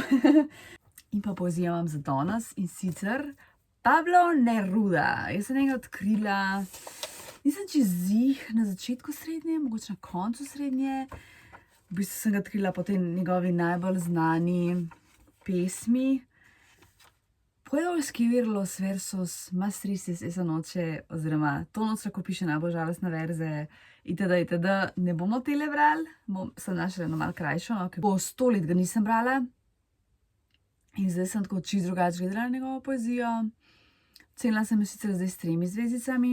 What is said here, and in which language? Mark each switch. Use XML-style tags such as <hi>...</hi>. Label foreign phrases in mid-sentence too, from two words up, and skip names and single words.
<sl>In pa poezijo imam za danes in sicer Pablo Neruda. Jaz sem njega odkrila, nisem čez zih na začetku srednje, mogoče na koncu srednje. V bistvu sem ga odkrila po tej njegovi najbolj znani pesmi.</sl> <es>Puedo escribir los versos más tristes esa noche,</es> <sl>oziroma to noč lahko piše najbolj žalostne verze, itd., itd. Ne bomo tele brali, sem našla eno malo krajšo, no, ker 100 let ga nisem brala. In zdaj sem tako čisto drugače gledala na njegovo poezijo. Cenila sem jo sicer zdaj s 3 zvezdicami.</sl>